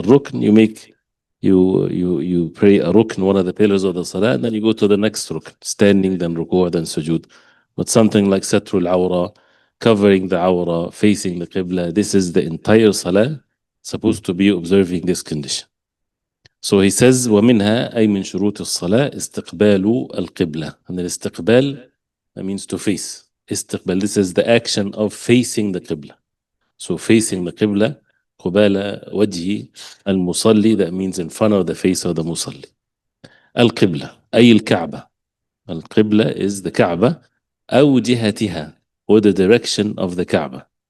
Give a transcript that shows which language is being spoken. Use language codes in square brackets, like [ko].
[en] A rukn, you pray a rukn, one of the pillars of the salah, and then you go to the next rukn, standing, then ruku', then sujood. But something like satrul awra, covering the awra, facing the qibla, this is the entire salah supposed to be observing this condition. So he says [ar] ومنها أي من شروط الصلاة استقبال القبلة. [en] And the استقبال, that means to face. استقبال, this is the action of facing the qibla. So facing the qibla, [ar] قبال وجه المصلي, [en] that means in front of the face of the musalli. [ar] القبلة أي الكعبة. [en] القبلة is the Kaaba, [ar] أو جهتها, [en] or the direction of the Kaaba.